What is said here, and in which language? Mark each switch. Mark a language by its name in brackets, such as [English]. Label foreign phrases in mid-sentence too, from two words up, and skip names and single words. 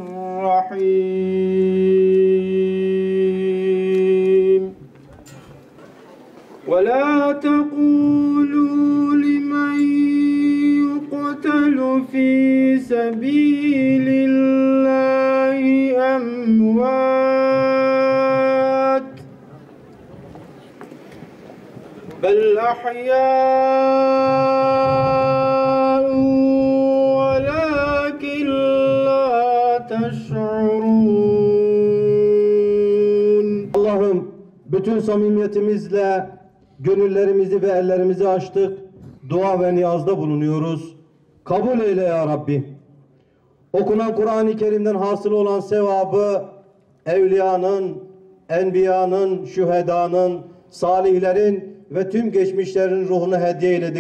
[Arabic] الرحيم ولا تقولوا لمن يقتل في سبيل الله أموات بل أحياء ولكن لا تشعرون. [Turkish] Allah'ım bütün samimiyetimizle gönüllerimizi ve ellerimizi açtık. Dua ve niyazda bulunuyoruz. Kabul eyle [Arabic] يا ربي. [Turkish] Okunan Kur'an-ı Kerim'den hasıl olan sevabı evliyanın, enbiyanın, şühedanın, salihlerin ve tüm geçmişlerin ruhuna hediye eyledik.